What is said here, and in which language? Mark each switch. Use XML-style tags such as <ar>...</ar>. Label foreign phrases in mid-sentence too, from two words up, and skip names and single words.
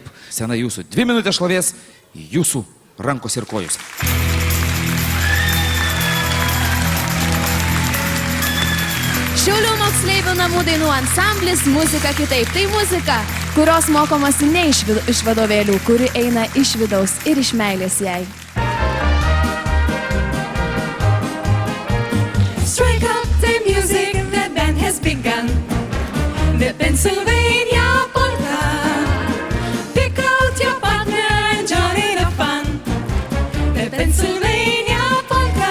<lt>Sena jūsų 2 minutės šlovės jūsų rankos ir kojus. Šiaulių moksleivių namų dainų ansamblis Muzika kitaip. Tai muzika, kurios mokomasi ne iš vadovėlių, kuri eina iš vidaus ir iš meilės jai.</lt> <en>Strike up the music, the band has begun. The Pennsylvania polka. Pick out your partner and join in the fun. The Pennsylvania polka.</en>